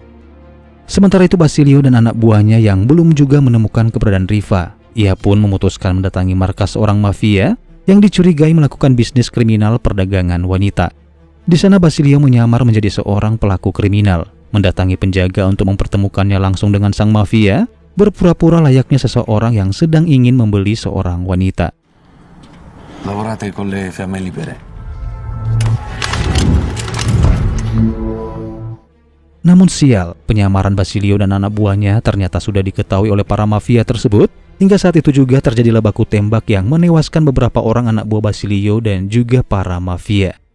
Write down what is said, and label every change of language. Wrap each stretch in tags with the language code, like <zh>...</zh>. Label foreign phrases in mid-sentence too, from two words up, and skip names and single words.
<id>Sementara itu Basilio dan anak buahnya yang belum juga menemukan keberadaan Riva, ia pun memutuskan mendatangi markas seorang mafia yang dicurigai melakukan bisnis kriminal perdagangan wanita. Di sana Basilio menyamar menjadi seorang pelaku kriminal, mendatangi penjaga untuk mempertemukannya langsung dengan sang mafia, berpura-pura layaknya seseorang yang sedang ingin membeli seorang wanita.</id> <it>Lavorate con le fiamme libere.</it> <id>Namun sial, penyamaran Basilio dan anak buahnya ternyata sudah diketahui oleh para mafia tersebut. Hingga saat itu juga terjadilah baku tembak yang menewaskan beberapa orang anak buah Basilio dan juga para mafia.</id>